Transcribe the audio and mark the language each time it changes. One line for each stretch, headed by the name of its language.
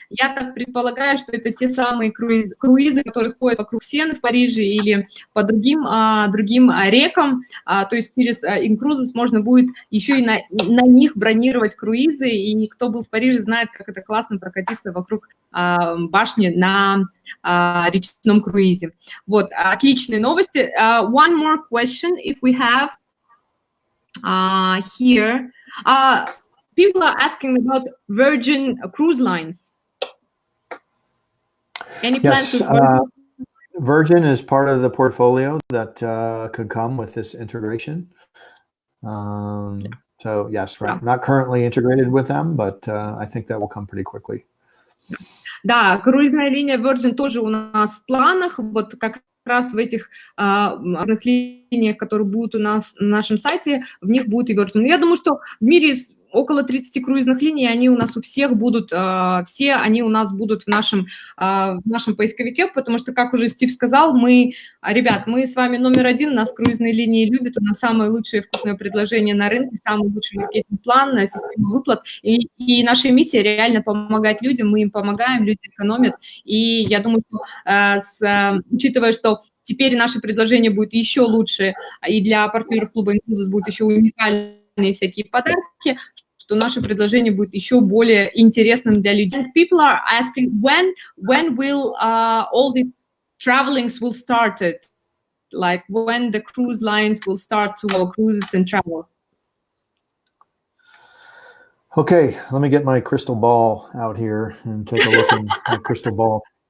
Russian: Я так предполагаю, что это те самые круизы, которые ходят вокруг Сены в Париже или по другим рекам. То есть через Incruises можно будет еще и на них бронировать круизы. И кто был в Париже, знает, как это классно прокатиться вокруг башни на речном круизе. Вот, отличные новости.
English: One more question, if we have here. People are asking about Virgin Cruise Lines. Any plans Yes, with Virgin is part of the portfolio that could come with this integration. So yes, right. Not currently integrated with them, but I think that will come pretty quickly.
Russian: Да, круизная линия Virgin тоже у нас в планах. Вот как раз в этих линиях, которые будут у нас на нашем сайте, в них будет и Virgin. Я думаю, что в мире около 30 круизных линий, они у нас у всех будут, все они у нас будут в нашем поисковике, потому что, как уже Стив сказал, ребят, мы с вами номер один, нас круизные линии любят, у нас самое лучшее вкусное предложение на рынке, самый лучший маркетинг-план, система выплат, и наша миссия реально помогать людям, мы им помогаем, люди экономят, и я думаю, что учитывая, что теперь наше предложение будет еще лучше, и для партнеров клуба Incruises будут еще уникальные всякие подарки, что наше предложение будет еще более интересным для людей.
English: People are asking when will all the travelings will start it, like when the cruise lines will start to go cruises and travel. Okay, let me get my crystal ball out here and take a look in my crystal ball.